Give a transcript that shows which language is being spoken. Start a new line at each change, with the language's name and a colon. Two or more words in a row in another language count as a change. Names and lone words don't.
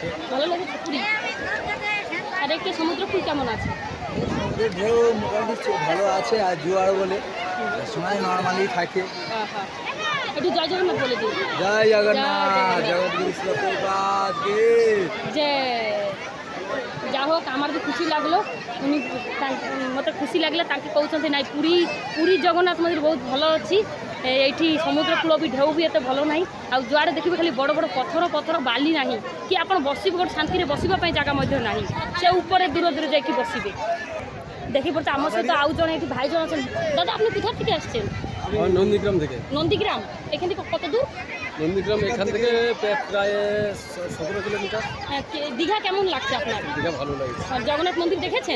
Bangla: ভালো লেগেছে পুরী। আর একটা সমুদ্রকূল কেমন আছে? সমুদ্রের ঢেউ মোটামুটি ভালো আছে, আর জোয়ার বলে সময় নর্মালি থাকে। আহা। একটু জয় জগন্নাথ বলে দিন। জয় জগন্নাথ, জগৎগুরু প্রভুপাদ কি। যে যা হোক আমার
Odia: ବି ଖୁସି
Bangla: লাগলো, উনি
Odia: ମୋତେ ଖୁସି ଲାଗିଲା ତାଙ୍କେ କହୁଛନ୍ତି ନାଇଁ ପୁରୀ ଜଗନ୍ନାଥ ମନ୍ଦିର ବହୁତ ଭଲ ଅଛି, ଏଇଠି ସମୁଦ୍ର କୂଳ ବି ଢେଉ ବି ଏତେ ଭଲ ନାହିଁ, ଆଉ ଯୁଆଡ଼େ ଦେଖିବେ ଖାଲି ବଡ଼ ବଡ଼ ପଥର ବାଲି ନାହିଁ, କି ଆପଣ ବସିବେ ଗୋଟେ ଶାନ୍ତିରେ ବସିବା ପାଇଁ ଜାଗା ମଧ୍ୟ ନାହିଁ, ସେ ଉପରେ ଦୂର ଯାଇକି বসিবে।
Bangla: দেখি পড়তে আমার সাথে আউ জন এটি ভাইজন আছেন। দাদা আপনি কোথা থেকে আসছেন? নন্দীগ্রাম থেকে। নন্দীগ্রাম। এখান থেকে কত দূর? নন্দীগ্রাম এখান থেকে প্রায় 17 কিলোমিটার। হ্যাঁ, দীঘা কেমন লাগছে আপনার? দীঘা ভালো লাগছে। আর জগন্নাথ মন্দির দেখেছেন?